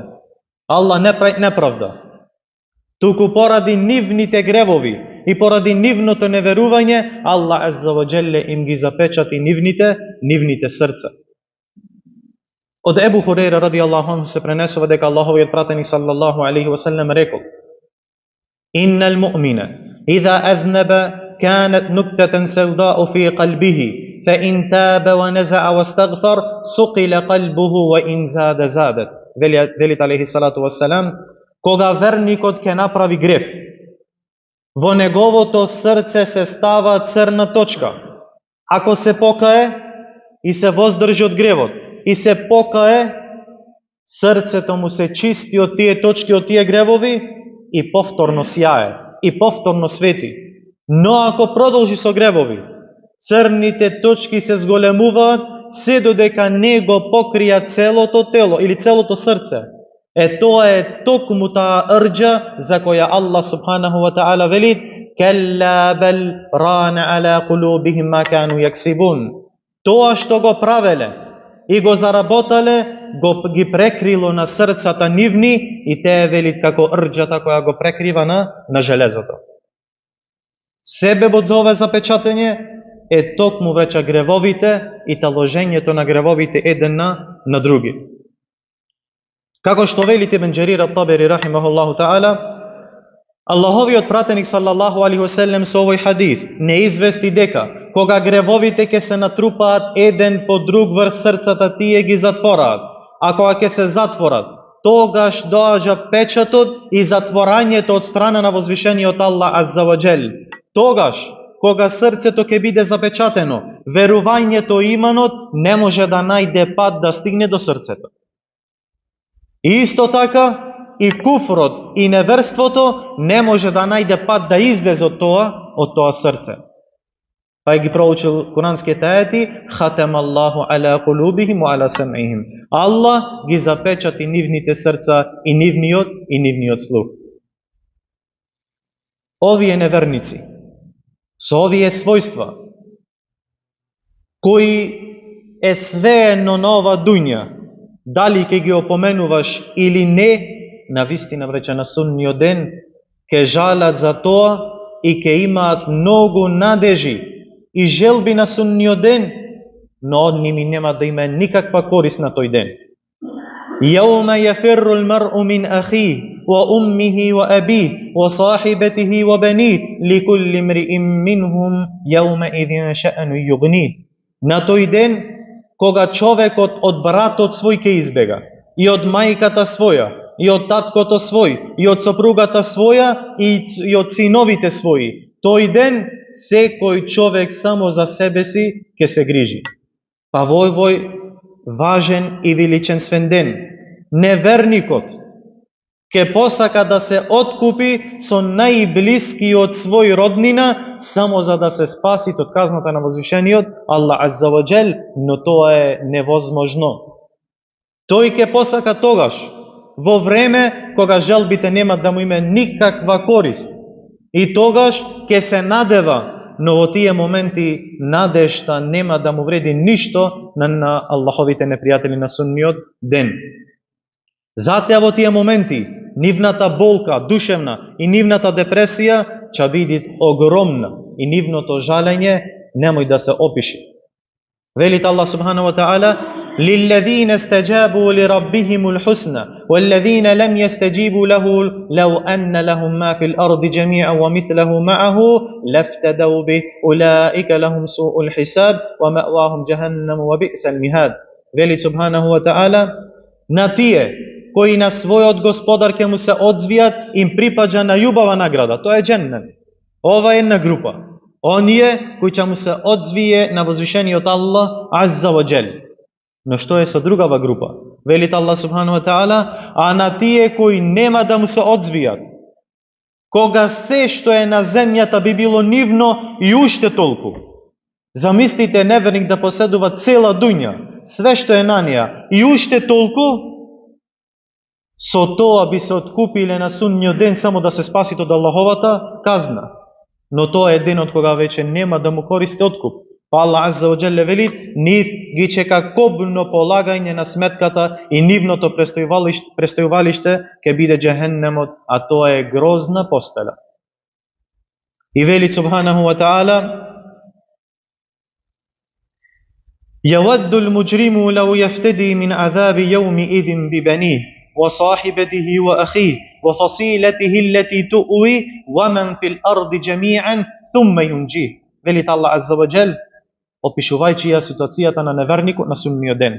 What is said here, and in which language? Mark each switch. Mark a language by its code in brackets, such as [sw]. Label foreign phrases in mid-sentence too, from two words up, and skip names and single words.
[mk] Аллах не прави неправда. Туку поради нивните гревови и поради нивното неверување, Аллах [ar] عز وجل [mk] им ги запечати нивните срца. Од Ебу Хурейра [ar] رضي الله عنه [mk] се пренесува дека Аллаховиот пратеник [ar] صلى الله عليه وسلم [mk] рекол: [ar] إن المؤمن إذا أذنب كانت نكتة سوداء في قلبه، فإن تاب ونزع واستغفر صقل قلبه وإن زاد زادت. [mk] Велит [ar] عليه الصلاة والسلام: [mk] кога верникот ќе направи грев, во неговото срце се става црна точка. Ако се покае и се воздржи од гревот и се покае, срцето му се чисти од тие точки, од тие гревови и повторно сјае, и повторно свети. Но ако продолжи со гревови, црните точки се зголемуваат се додека не го покрија целото тело или целото срце. Е тоа е токму таа рџа за која Аллах [ar] سبحانه وتعالى [mk] вели: [ar] كلا بل ران على قلوبهم ما كانوا يكسبون. [mk] Тоа што го правеле и го заработале, ги прекрило на срцата нивни и те велит како рџата која го прекрива на железото. Себебот за ове запечатење е токму веќе гревовите и таложењето на гревовите еден на други. Како што вели Ибн Џерир ат-Табери [ar] رحمه الله تعالى, [mk] Аллахови од пратеник [ar] صلى الله عليه وسلم [mk] со овој хадис не извести дека кога гревовите ќе се натрупаат еден по друг врз срцата, тие ги затвораат. А кога ќе се затворат, тогаш доаѓа печатот и затворањето од страна на возвишениот Аллах [ar] عز وجل. [mk] Тогаш, кога срцето ќе биде запечатено, верувањето и иманот не може да најде пат да стигне до срцето. И исто така, и куфрот и неверството не може да најде пат да излезе од тоа срце. Па ги проучил куранските ајати, [ar] ختم الله على قلوبهم وعلى سمعهم. [mk] Аллах ги запечати нивните срца и нивниот слух. Овие неверници со овие својства, кои е свеено на ова дуња, дали ќе ги опоменуваш или не, на вистина врече на судниот ден, ќе жалат за тоа и ќе имаат многу надежи и желби на судниот ден, но од ними нема да има никаква корист на тој ден. [ar] يوم يفر المرء من أخيه، وأمه وأبيه، وصاحبته وبنيه، لكل امرئ منهم يومئذ شأن يغنيه. [mk] На тој ден, кога човекот од братот свој ќе избега, и од мајката своја, и од таткото свој, и од сопругата своја, и од синовите своји. Тој ден, секој човек само за себе си ќе се грижи. Па во овој важен и величенствен ден, неверникот ќе посака да се откупи со најблискиот свој роднина, само за да се спаси од казната на возвишениот Аллах [ar] عز وجل, [mk] но тоа е невозможно. Тој ќе посака тогаш, во време кога желбите нема да му има никаква корист. И тогаш ќе се надева, но во тие моменти надежта нема да му вреди ништо на Аллаховите непријатели на судниот ден. Затоа во тие моменти нивната болка, душевна и нивната депресија ќе биде огромна и нивното жалење немој да се опиши. [ar] Велит Аллах سبحانه وتعالى: لِلَّذِينَ اسْتَجَابُوا لِرَبِّهِمُ الْحُسْنَى وَالَّذِينَ لَمْ يَسْتَجِيبُوا لَهُ لَوْ أَنَّ لَهُم مَّا فِي الْأَرْضِ جَمِيعًا وَمِثْلَهُ مَعَهُ لَافْتَدَوْا بِهِ أُولَٰئِكَ لَهُمْ سُوءُ الْحِسَابِ وَمَأْوَاهُمْ جَهَنَّمُ وَبِئْسَ الْمِهَادُ. [mk] Вели [ar] سبحانه وتعالى: [mk] на тие кои на својот господар ќе му се одзвијат, им припаѓа најубава награда, тоа е џеннет. Ова е една група. Оние кои ќе му се одзвие на возвишениот Аллах [ar] عز وجل. [mk] Но што е со другава група? Велит Аллах [ar] سبحانه وتعالى: [mk] а на тие кои нема да му се одзвијат, кога се што е на земјата би било нивно и уште толку. Замислите неверник да поседува цела дуња, све што е на неја и уште толку, со тоа би се откупиле на судниот ден само да се спасит од Аллаховата казна. Но тоа е денот кога веќе нема да му користи откуп. Па Аллах [ar] عز وجل [mk] вели: нив ги чека кобно полагање на сметката и нивното престојувалиште ќе биде џехеннемот, а тоа е грозна постела. И вели [ar] سبحانه وتعالى: يَوَدُّ الْمُجْرِمُ لَوْ يَفْتَدِي مِنْ عَذَابِ يَوْمِئِذٍ بِبَنِيهِ وَصَاحِبَتِهِ وَأَخِيهِ وَفَصِيلَتِهِ الَّتِي تُؤْوِيهِ وَمَنْ فِي الْأَرْضِ جَمِيعًا ثُمَّ يُنْجِيهِ. [mk] Велит Аллах [ar] عز وجل, [mk] опишувајќи ја ситуацијата на неверникот на судниот ден.